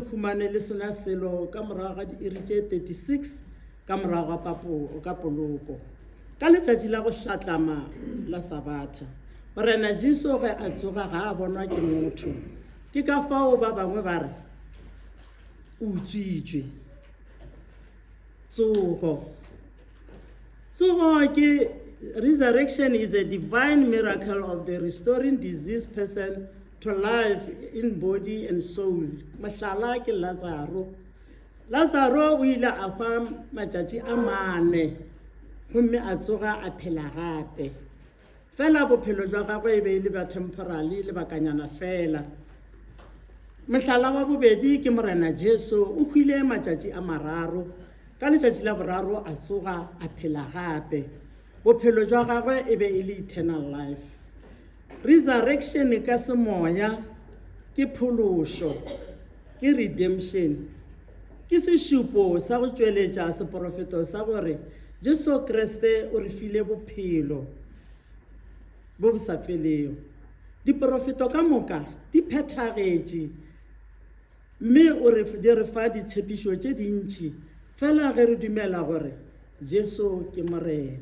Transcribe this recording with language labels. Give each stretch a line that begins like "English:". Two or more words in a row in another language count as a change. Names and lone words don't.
Northern Sotho: humane le sena selo ka morago ga diiri tše 36 ka morago ga poloko ka letšatši la go hlatlama la Sabatha morena Jesu ge a tsoga ga a bonwa ke motho ke ka fao ba bangwe ba re o utswitšwe tsogo ke
English: Resurrection is a divine miracle of the restoring diseased person to life in body and soul.
Northern Sotho: Mohlala ke Lazaro. Lazaro o ile a hwa matšatši a mane, gomme a tsoga a phela gape. Fela bophelo jwa gagwe e be e le ba temporally le bakanyana fela. Mohlala wa bobedi ke Morena Jesu, o hwile matšatši a mararo, ka letšatši la boraro a tsoga a phela gape. Bophelo jwa gagwe e be e le
English: eternal life.
Northern Sotho: Resurrection ka semoya ke phološo, ke redemption, ke sešupo sa go tšweletša seprofeto sa gore Jesu Kriste o re file bophelo bo bo sa felego. Diprofeto ka moka di phethagetše, mme o re di re fa ditshepišo tše dintši fela ge re dumela gore Jesu ke morena.